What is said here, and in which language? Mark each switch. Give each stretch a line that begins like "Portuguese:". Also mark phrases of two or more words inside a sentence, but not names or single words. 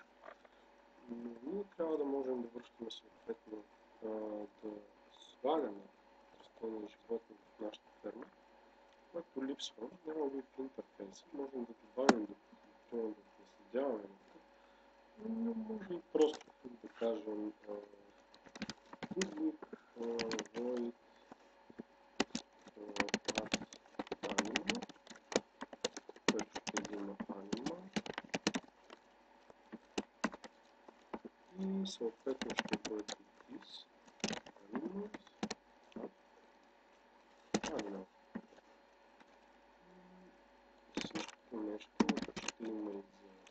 Bulgarian: Но ние трябва да можем да връщаме съответно да слагаме растения и животни в нашата ферма, което липсва. Няма го в интерфейса. Можем да добавим допълнително да наследяваме, но може и просто да кажем
English: public void animal,
Bulgarian: което ще има animal и съответно ще бъде
English: this animals animal.
Bulgarian: Същото нещо ще има и за